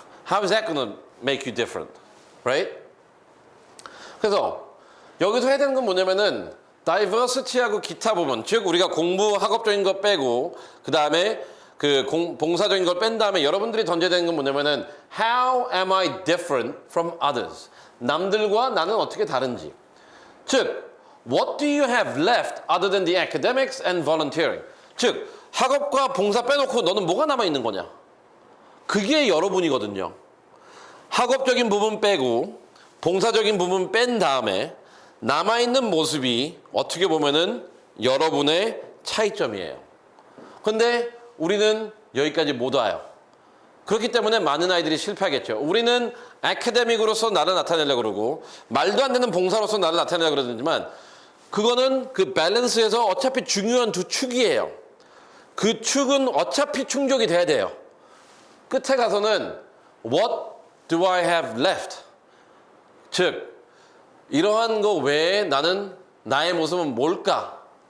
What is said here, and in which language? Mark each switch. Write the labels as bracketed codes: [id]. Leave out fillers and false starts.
[en] How is that gonna make you different? Right? [ko] 그래서 여기서 해야 되는 건 뭐냐면은 다이버시티하고 기타 부분, 즉 우리가 공부 학업적인 거 빼고 그 다음에 그 봉사적인 걸 뺀 다음에 여러분들이 던져야 되는 건 뭐냐면은 [en] How am I different from others? [ko] 남들과 나는 어떻게 다른지. [en] 즉, What do you have left other than the academics and volunteering? [ko] 즉, 학업과 봉사 빼놓고 너는 뭐가 남아있는 거냐? 그게 여러분이거든요. 학업적인 부분 빼고 봉사적인 부분 뺀 다음에 남아있는 모습이 어떻게 보면은 여러분의 차이점이에요. 근데 우리는 여기까지 못 와요. 그렇기 때문에 많은 아이들이 실패하겠죠. 우리는 아카데믹으로서 나를 나타내려고 그러고 말도 안 되는 봉사로서 나를 나타내려고 그러지만 그거는 그 밸런스에서 어차피 중요한 두 축이에요. 그 축은 어차피 충족이 돼야 돼요. 끝에 가서는 [en] What do I have left? [ko] 즉 이러한 거 외에 나는 나의 모습은 뭘까?